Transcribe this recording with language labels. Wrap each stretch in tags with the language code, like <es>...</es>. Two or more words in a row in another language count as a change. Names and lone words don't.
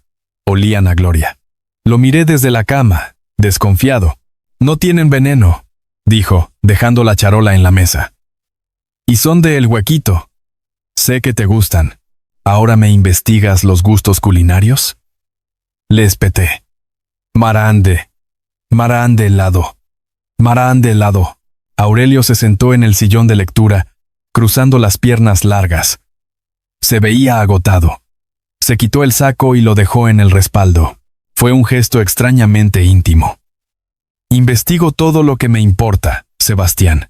<es>Olían a gloria. Lo miré desde la cama, desconfiado. «No tienen veneno», dijo, dejando la charola en la mesa. «Y son de El Huequito. Sé que te gustan. ¿Ahora me investigas los gustos culinarios?». Le espeté. «Marande. Marande helado. Marande helado». Aurelio se sentó en el sillón de lectura, cruzando las piernas largas. Se veía agotado. Se quitó el saco y lo dejó en el respaldo. Fue un gesto extrañamente íntimo. «Investigo todo lo que me importa, Sebastián.</es>